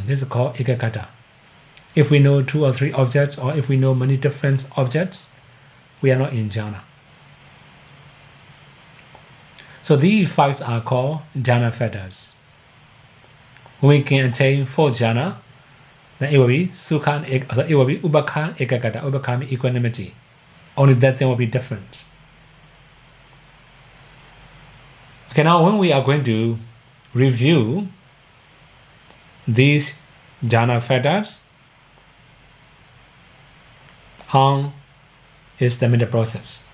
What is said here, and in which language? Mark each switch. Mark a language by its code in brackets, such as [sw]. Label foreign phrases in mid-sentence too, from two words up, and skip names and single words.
[en] This is called ekaggata. If we know 2 or 3 objects, or if we know many different objects, we are not in jhana. So these 5 are called jhana fetters. When we can attain 4th jhana, then it will be sukha, it will be [pi] ubakha ekaggata, [en] ubakha means equanimity. Only that thing will be different. Okay, now when we are going to review these jhana fetters, how is the mental process?